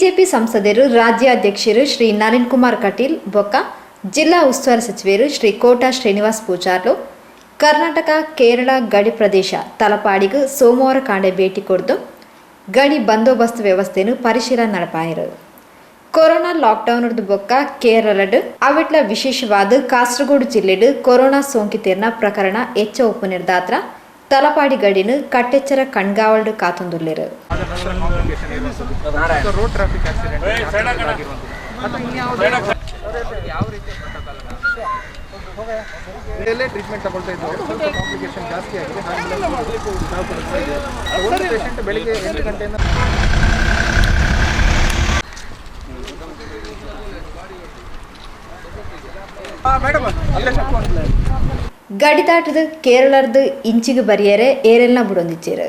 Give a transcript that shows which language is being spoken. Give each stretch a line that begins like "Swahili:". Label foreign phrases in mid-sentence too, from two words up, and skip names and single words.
Tulu: ಬಿಜೆಪಿ ಸಂಸದರು ರಾಜ್ಯಾಧ್ಯಕ್ಷರು ಶ್ರೀ ನಳಿನ್ ಕುಮಾರ್ ಕಟೀಲ್ ಬೊಕ್ಕ ಜಿಲ್ಲಾ ಉಸ್ತುವಾರಿ ಸಚಿವರು ಶ್ರೀ ಕೋಟಾ ಶ್ರೀನಿವಾಸ್ ಪೂಜಾರ್ಲು ಕರ್ನಾಟಕ ಕೇರಳ ಗಡಿ ಪ್ರದೇಶ ತಲಪಾಡಿಗೂ ಸೋಮವಾರ ಕಾಂಡೆ ಭೇಟಿ ಕೊಡ್ದು ಗಡಿ ಬಂದೋಬಸ್ತ್ ವ್ಯವಸ್ಥೆಯನ್ನು ಪರಿಶೀಲನೆ ನಡೆಪಾಯಿರು. ಕೊರೋನಾ ಲಾಕ್ಡೌನ್ ಬೊಕ್ಕ ಕೇರಳಡ್ ಅವಿಟ್ಲ ವಿಶೇಷವಾದ ಕಾಸರಗೋಡು ಜಿಲ್ಲೆಡ್ ಕೊರೋನಾ ಸೋಂಕಿತೇರ್ನ ಪ್ರಕರಣ ಹೆಚ್ಚ ಉಪ್ಪು ನಿರ್ದಾತ್ರ ತಲಪಾಡಿ ಗಡಿನ ಕಟ್ಟೆಚ್ಚರ ಕಣ್ಗಾವಲ್ಡ್ ಕಾತೊಂದುಲ್ಲೇರು.
Kannada: ಟ್ರೀಟ್ಮೆಂಟ್ ತಗೊಳ್ತಾ ಇದ್ದು ಸ್ವಲ್ಪ ಕಾಂಪ್ಲಿಕೇಶನ್ ಜಾಸ್ತಿ ಆಗಿದೆ. ಒಂದು ಪೇಷಂಟ್ ಬೆಳಿಗ್ಗೆ 8 ಗಂಟೆಯಿಂದ
Tulu: ಗಡಿದಾಟದ ಕೇರಳದ ಇಂಚಿಗೆ ಬರಿಯರೆ ಏರೆಲ್ನ ಬುಡೊಂದಿಚ್ಚೇರು.